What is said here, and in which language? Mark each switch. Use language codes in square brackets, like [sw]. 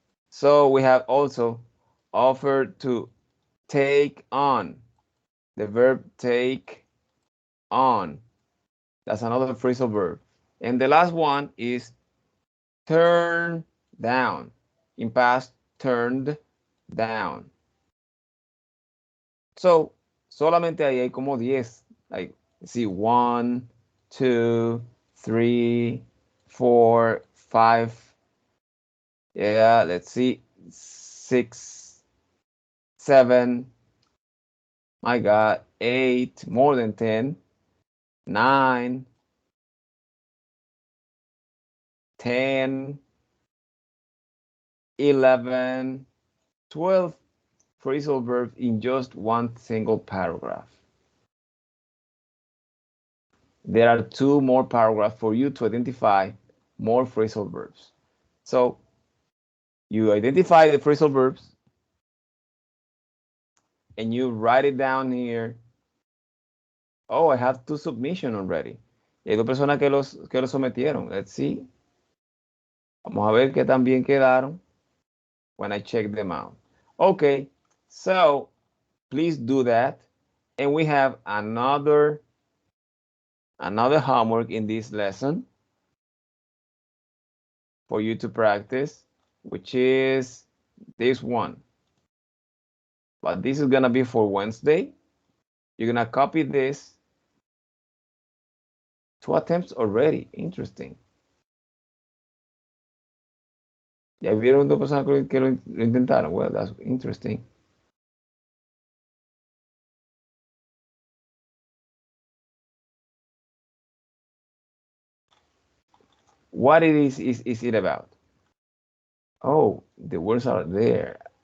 [en] So we have also offered to take on, the verb take on. That's another phrasal verb. And the last one is turn down. In past, turned down. [es] So, solamente ahí hay como 10. [en] Like, see, 1, 2, 3, 4, 5. Yeah, let's see, 6, 7. My God, 8, more than 10. 9, 10, 11, 12 phrasal verbs in just one single paragraph. There are 2 more paragraphs for you to identify more phrasal verbs. So you identify the phrasal verbs and you write it down here. Oh, I have 2 submissions already. [es] Y hay 2 personas que los sometieron. [en] Let's see. [es] Vamos a ver qué tan bien quedaron [en] when I check them out. Okay, so please do that. And we have another homework in this lesson for you to practice, which is this one. But this is gonna be for Wednesday. You're gonna copy this. 2 attempts already. Interesting. [es] ¿Ya vieron 2 personas que lo intentaron? [en] Well, that's interesting. What is it about? Oh, the words are there.